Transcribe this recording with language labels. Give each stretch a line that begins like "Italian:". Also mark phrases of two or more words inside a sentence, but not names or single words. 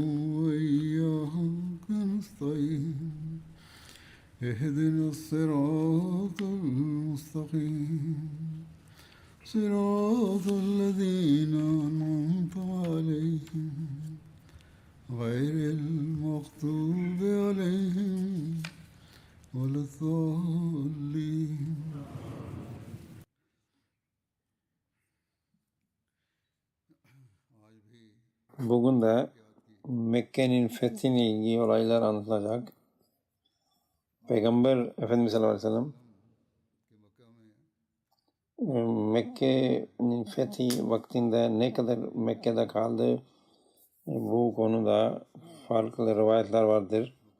Arabic: وإياك نستعين اهدنا الصراط المستقيم صراط الذين أنعمت عليهم غير المغضوب عليهم ولا الضالين.
Turkish: Bugün de Mekke'nin fethine ilgili olaylar anlatılacak. Peygamber Efendimiz sallallahu aleyhi ve sellem Mekke'nin fethi vaktinde ne kadar Mekke'de kaldı, bu konuda farklı rivayetler vardır.